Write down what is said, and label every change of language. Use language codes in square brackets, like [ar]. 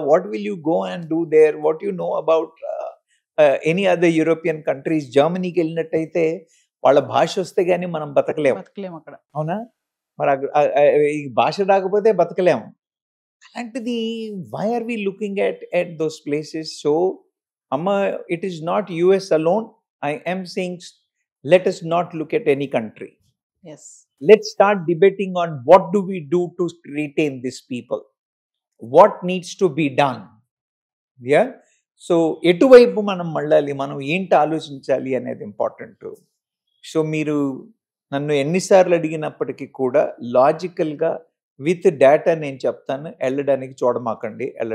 [en] What will you go and do there? What you know about any other European countries? [te] జర్మనీకి వెళ్ళినట్టయితే వాళ్ళ భాష వస్తే గానీ మనం బతకలేము అక్కడ. అవునా? మరి ఈ భాష రాకపోతే బతకలేము. అలాంటిది [en] Why are we looking at those places? So Amma, it is not US alone. I am saying, let us not look at any country. Yes Let's start debating on what do we do to retain these people. What needs to be done. Yeah. [te] So ఎటువైపు మనం మళ్ళాలి, మనం ఏంటి ఆలోచించాలి అనేది important. So మీరు నన్ను ఎన్నిసార్లు అడిగినప్పటికీ కూడా [en] లాజికల్గా with data [te] నేను చెప్తాను, వెళ్ళడానికి చూడమాకండి.